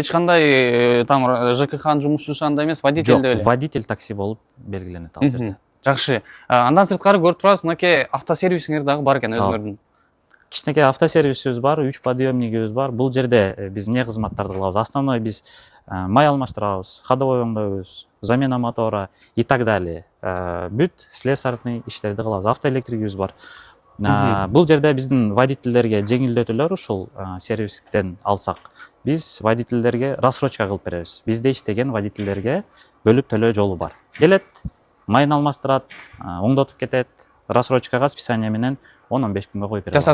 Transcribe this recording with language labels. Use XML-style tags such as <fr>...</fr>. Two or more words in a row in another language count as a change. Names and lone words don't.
<ky>Эч кандай там ЖКХнын жумушчусу андай эмес, водитель деле? Жок, водитель такси болуп белгиленет ал жерде. Жакшы. Андан сырткары көрүп турабыз, мынакей автосервисиңер дагы бар экен өзүңөрдүн. Кичинекей автосервисибиз бар, 3 подъемнигибиз бар. Бул жерде биз эмне кызматтарды кылабыз? Основной биз май алмаштырабыз, ходовой оңдойбуз,</ky> <ru>замена мотора и так далее.</ru> <ky>Бүт слесарный иштерди кылабыз. Автоэлектригибиз бар. Бул жерде биздин водительдерге жеңилдетүүлөр ушул сервистен алсак, биз водительдерге рассрочка кылып беребиз. Бизде иштеген водительдерге бөлүп төлөө жолу бар. Келет, майын алмаштырат, оңдотуп кетет,</ky> <ru>рассрочкага списание</ru> <ky>менен 10-15 күнгө коюп беребиз.</ky>